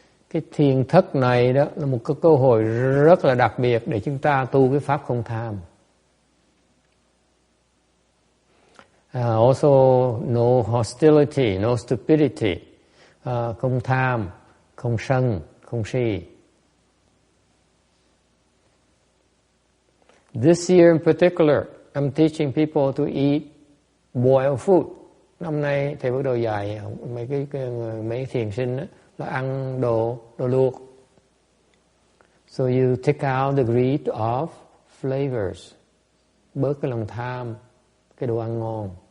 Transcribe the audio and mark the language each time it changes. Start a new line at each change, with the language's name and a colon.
Vietnamese: Cái thiền thất này đó là một cái cơ hội rất là đặc biệt để chúng ta tu cái pháp không tham.
English: Also, no hostility, no stupidity.
Vietnamese: Không tham, không sân, không si.
English: This year in particular, I'm teaching people to eat boiled food.
Vietnamese: Năm nay thầy bắt đầu dạy mấy thiền sinh đó, là ăn đồ luộc.
English: So you take out the greed of flavors.
Vietnamese: Bớt cái lòng tham, cái đồ ăn ngon.